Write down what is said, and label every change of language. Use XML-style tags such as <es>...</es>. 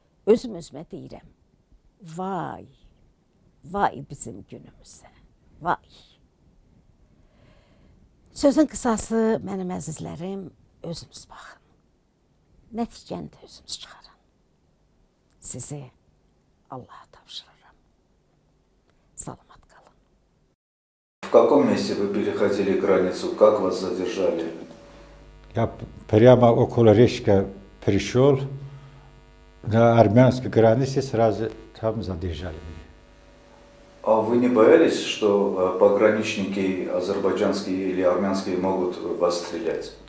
<az>Özüm özümə deyirəm, vay, vay bizim günümüzə. Vay. Sözün qısası, mənim əzizlərim, özünüz baxın. Nəticəni də özünüz çıxarın. Sizi Allah'a tapşırırım. Salamat kalın.</az> <ru>В каком месте вы переходили границу? Как вас задержали? Я прямо около Решка пришел, на армянской границе сразу там задержали меня. А вы не боялись, что пограничники азербайджанские или армянские могут вас стрелять?</ru>